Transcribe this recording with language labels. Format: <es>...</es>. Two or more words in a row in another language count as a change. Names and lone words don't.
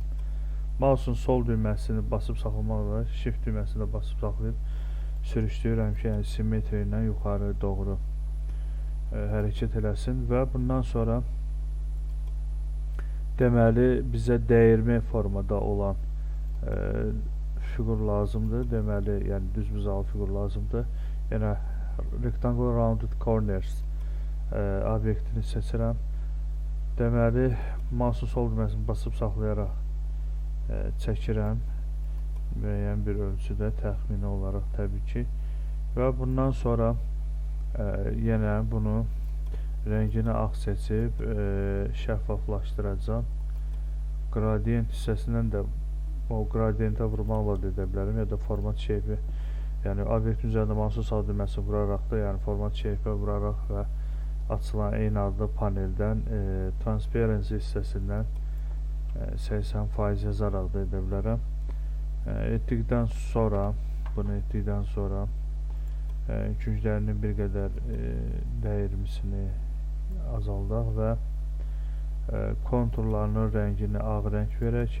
<az>Mouse'un sol düyməsini basıb saxlamaqla shift düyməsini də basıb saxlayıb sürüşdürürəm ki, yəni simmetriya ilə yuxarı doğru hərəkət eləsin və bundan sonra deməli bizə dəyirmi formada olan fiqur lazımdır. Deməli, yəni düzbucaqlı fiqur lazımdır. Yəni</az> <en>rectangle rounded corners</en> <az>obyektini seçirəm. Deməli, mouse'un sol düyməsini basıb saxlayaraq çəkirəm müəyyən bir ölçüdə, təxmini olaraq təbii ki, və bundan sonra yenə bunu rəngini ağ seçib şəffaflaşdıracam. Gradient hissəsindən də o gradientə vurmaqla da edə bilərəm, ya da</az> <en>format shape-</en> <az>i, yəni obyektin üzərində mouse'un sağ düyməsi vuraraq da, yəni</az> <en>format shape-</en> <az>ə vuraraq və açılan eyni adlı paneldən transparency hissəsindən 80% yazaraq da edə bilərəm. Etdikdən sonra, bunu etdikdən sonra künclərinin bir qədər dəyirmisini azaldaq və konturlarının rəngini ağ rəng verək.</az>